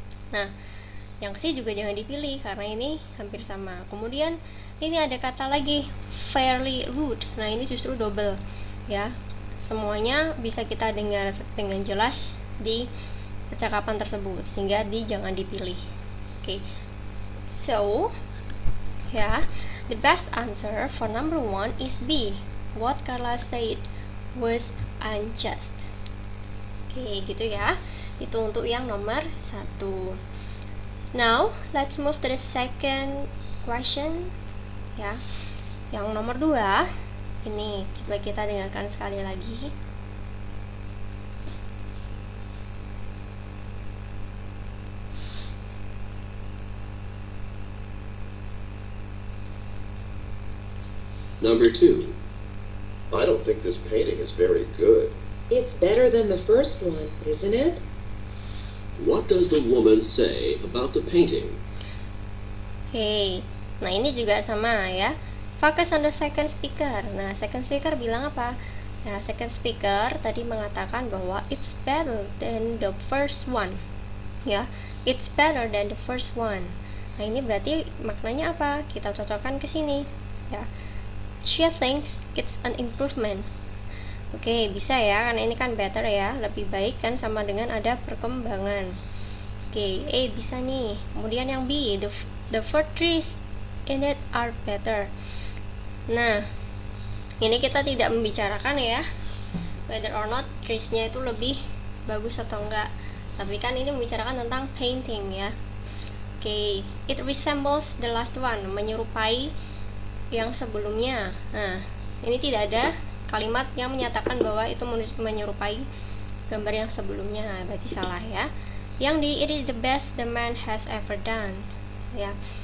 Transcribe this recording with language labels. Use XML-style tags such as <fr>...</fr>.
<id>Nah, yang C juga jangan dipilih karena ini hampir sama. Kemudian ini ada kata lagi fairly rude. Nah, ini justru double ya. Semuanya bisa kita dengar dengan jelas di percakapan tersebut sehingga jangan dipilih. Oke.</id> <en>So, yeah, the best answer for number 1 is B. What Carla said was unjust.</en> <id>Oke, gitu ya. Itu untuk yang nomor 1.</id> <en>Now, let's move to the second question.</en> <id>Ya, yang nomor 2 ini coba kita dengarkan sekali lagi.</id> <en>Number 2. I don't think this painting is very good. It's better than the first one, isn't it? What does the woman say about the painting?</en> <id>Oke, nah ini juga sama ya.</id> <en>Focus on the second speaker.</en> <id>Nah, second speaker bilang apa?</id> <en>Nah, second speaker</en> <id>tadi mengatakan bahwa</id> <en>it's better than the first one.</en> <id>Ya,</id> <en>it's better than the first one.</en> <id>Nah, ini berarti maknanya apa? Kita cocokkan ke sini. ya.</id> <en>She thinks it's an improvement.</en> <id>Oke, bisa ya, karena ini kan better ya, lebih baik kan, sama dengan ada perkembangan.</id> <en>Oke,</en> <id>A bisa nih. Kemudian yang</id> <en>B, the fruit trees in it are better.</en> <id>Nah, ini kita tidak membicarakan ya</id> <en>whether or not</en> <id>trees-nya itu lebih bagus atau enggak, tapi kan ini membicarakan tentang painting ya.</id> <en>Oke, it resembles the last one,</en> <id>menyerupai yang sebelumnya. Nah, ini tidak ada kalimat yang menyatakan bahwa itu menyerupai gambar yang sebelumnya, berarti salah ya. Yang di</id> <en>it is the best the man has ever done ya.</en>